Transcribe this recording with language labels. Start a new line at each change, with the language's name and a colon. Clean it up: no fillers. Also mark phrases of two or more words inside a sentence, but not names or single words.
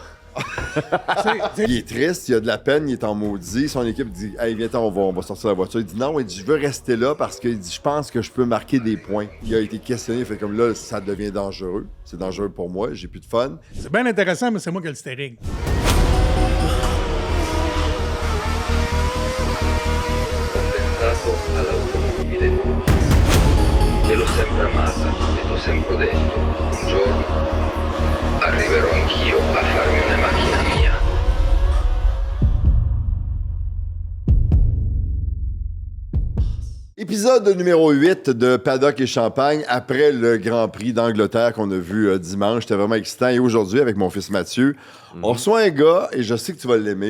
French: Il est triste, il a de la peine, il est en maudit. Son équipe dit « Hey, viens-t'en, on va sortir la voiture. » Il dit « Non, il dit, je veux rester là parce que je pense que je peux marquer des points. » Il a été questionné, il fait comme là, ça devient dangereux. C'est dangereux pour moi, j'ai plus de fun. C'est bien intéressant, mais c'est moi qui ai le steering.
Italian: Io l'ho sempre amata e t'ho sempre detto, un giorno arriverò anch'io a farmi una macchina mia.
French: Épisode numéro 8 de Paddock et Champagne après le Grand Prix d'Angleterre qu'on a vu dimanche. C'était vraiment excitant. Et aujourd'hui, avec mon fils Mathieu, on reçoit un gars, et je sais que tu vas l'aimer.